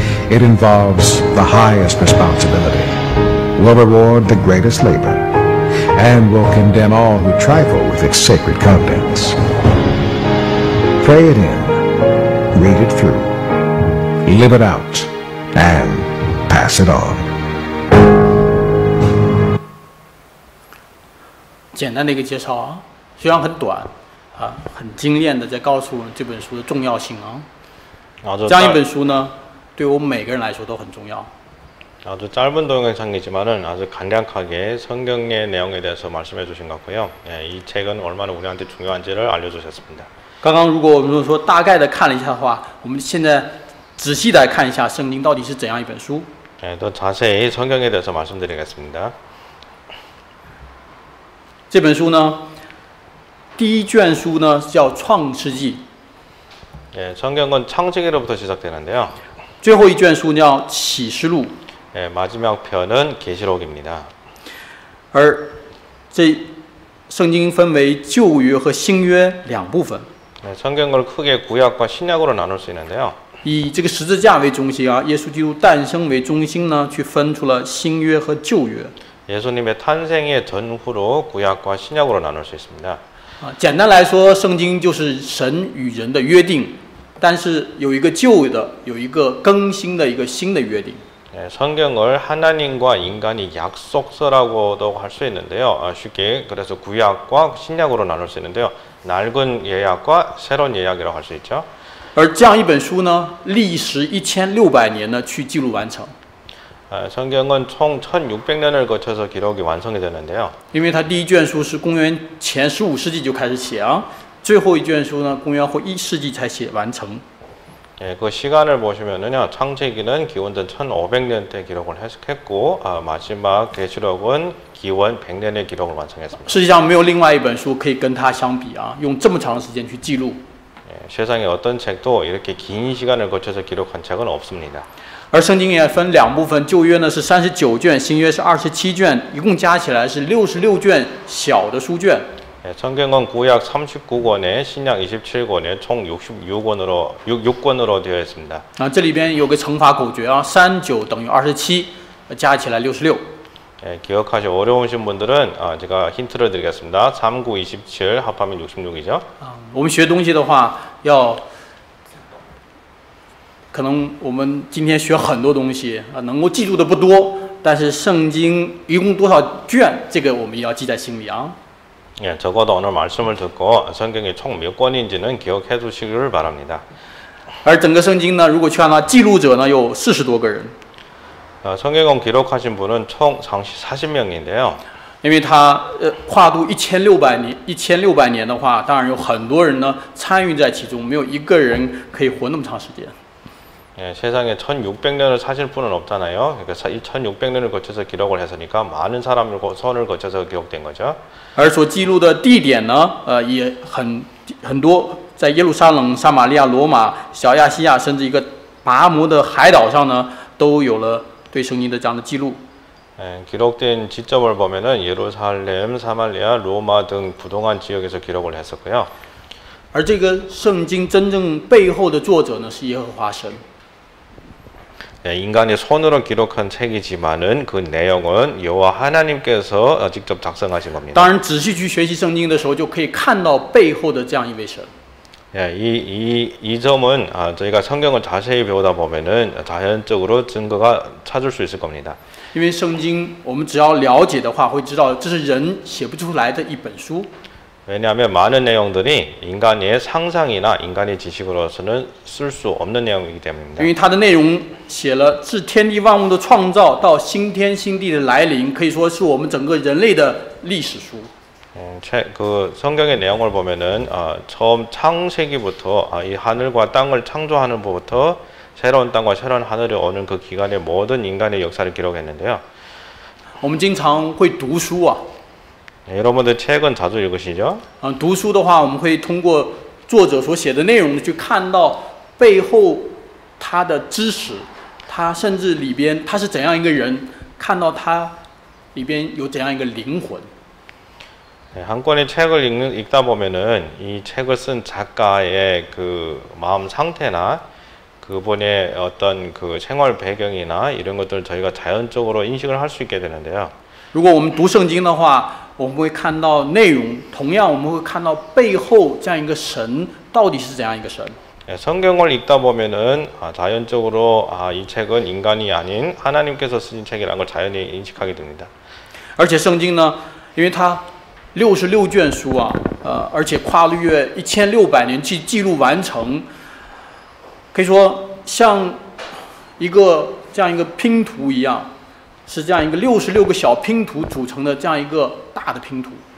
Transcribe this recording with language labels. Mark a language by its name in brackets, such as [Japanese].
[English] It involves the highest responsibility, will reward the greatest labor, and will condemn all who trifle with its sacred contents. Pray it in, read it through, live it out, and pass it on. [Chinese] 简单的一个介绍啊，虽然很短啊，很精炼的在告诉我们这本书的重要性啊。这样一本书呢，对我们每个人来说都很重要。 [Korean] 아주 짧은 동영상이지만은 아주 간략하게 성경의 내용에 대해서 말씀해 주신 것 같고요. 이 책은 얼마나 우리한테 중요한지를 알려주셨습니다. [Chinese] 刚刚如果我们说大概的看了一下的话，我们现在仔细的看一下圣经到底是怎样一本书。 [Korean] 예, 더 자세히 성경에 대해서 말씀드리겠습니다. [Chinese] 这本书呢，第一卷书呢叫《创世纪》， [Korean] 예, 성경은 창세기로부터 시작되는데요. [Chinese] 最后一卷书叫《启示录》， [Korean] 예, 마지막 편은 계시록입니다. [Chinese] 而这圣经分为旧约和新约两部分。 [Korean] 예, 성경을 크게 구약과 신약으로 나눌 수 있는데요. [Chinese] 以这个十字架为中心啊，耶稣基督诞生为中心呢，去分出了新约和旧约。 [Korean] 예수님의 탄생의 전후로 구약과 신약으로 나눌 수 있습니다. [Chinese] 啊，简单来说，圣经就是神与人的约定，但是有一个旧的，有一个更新的一个新的约定。 [Korean] 예, 성경을 하나님과 인간이 약속서라고도 할 수 있는데요. 쉽게 그래서 구약과 신약으로 나눌 수 있는데요. 낡은 예약과 새로운 예약이라고 할 수 있죠. [Chinese] 而这样一本书呢，历时1600年呢，去记录完成。 [Korean] 성경은 총 1600년을 거쳐서 기록이 완성이 되는데요. [Chinese] 因为它第一卷书是公元前15世纪就开始写啊，最后一卷书呢，公元后1世纪才写完成。 [Korean] 예, 그 시간을 보시면은요, 창세기는 기원전 1500년대 기록을 했고, 마지막 계시록은 기원 100년의 기록을 완성했습니다. [Chinese] 世界上没有另外一本书可以跟它相比啊，用这么长时间去记录。 [Korean] 예, 세상에 어떤 책도 이렇게 긴 시간을 거쳐서 기록한 책은 없습니다. [Chinese] 而圣经也分两部分，旧约呢是39卷，新约是27卷，一共加起来是66卷小的书卷。 [Korean] 예, 성경은 구약 39권에 신약 27권에 총 6권으로 되어 있습니다. [Chinese] 啊，这里边有个乘法口诀啊，39等于27，加起来66。 [Korean] 예, 기억하시 어려우신 분들은 제가 힌트를 드리겠습니다. 39, 27 합하면 66이죠. [Chinese] 啊，我们学东西的话，可能我们今天学很多东西啊，能够记住的不多，但是圣经一共多少卷，这个我们也要记在心里啊。 [Korean] 예, 적어도 오늘 말씀을 듣고 성경이 총 몇 권인지는 기억해 두시기를 바랍니다. [Chinese] 而整个圣经呢，如果去看它记录者呢，有40多个人， [Korean] 성경을 기록하신 분은 총 40명인데요. [Chinese] 因为它跨度1600年的话，当然有很多人呢参与在其中，没有一个人可以活那么长时间。 [Korean] 예, 세상에 1600년을 사실 분은 없잖아요. 그러니까 이 1600년을 거쳐서 기록을 했으니까 많은 사람을 손을 거쳐서 기록된 거죠. [Chinese] 而所记录的地点呢，也很多，在耶路撒冷、撒玛利亚、罗马、小亚细亚，甚至一个拔摩的海岛上呢，都有了对圣经的这样的记录。 [Korean] 예, 기록된 지점을 보면은 예루살렘, 사마리아, 로마 등 부동한 지역에서 기록을 했었고요. [Chinese] 而这个圣经真正背后的作者呢，是耶和华神。 [Korean] 예, 인간이 손으로 기록한 책이지만은 그 내용은 여호와 하나님께서 직접 작성하신 겁니다. [Chinese] 当然，仔细去学习圣经的时候，就可以看到背后的这样一位神。 [Korean] 예, 이 점은 저희가 성경을 자세히 배우다 보면은 자연적으로 증거가 찾을 수 있을 겁니다. [Chinese] 因为圣经，我们只要了解的话，会知道这是人写不出来的一本书。 [Korean] 왜냐하면 많은 내용들이 인간의 상상이나 인간의 지식으로서는 쓸 수 없는 내용이기 때문입니다. [Chinese] 因为它的内容写了自天地万物的创造到新天新地的来临，可以说是我们整个人类的历史书。 [Korean] 그 성경의 내용을 보면은 처음 창세기부터 이 하늘과 땅을 창조하는 것부터 새로운 땅과 새로운 하늘이 오는 그 기간의 모든 인간의 역사를 기록했는데요. [Chinese] 我们经常会读书啊， [Korean] 여러분들 책은 자주 읽으시죠? [Chinese] 读书的话，我们会通过作者所写的内容去看到背后他的知识，他甚至里边他是怎样一个人，看到他里边有怎样一个灵魂。 [Korean] 한 권의 책을 읽다 보면은 이 책을 쓴 작가의 그 마음 상태나 그분의 어떤 그 생활 배경이나 이런 것들을 저희가 자연적으로 인식을 할 수 있게 되는데요. [Chinese] 如果我们读圣经的话，我们会看到内容，同样我们会看到背后这样一个神到底是怎样一个神。 [Korean] 성경을 읽다 보면은 자연적으로 이 책은 인간이 아닌 하나님께서 쓰신 책이라는 걸 자연히 인식하게 됩니다. [Chinese] 而且圣经呢，因为它66卷书啊，而且跨越1600年去记录完成，可以说像这样一个拼图一样，是这样一个66个小拼图组成的这样一个大的拼图。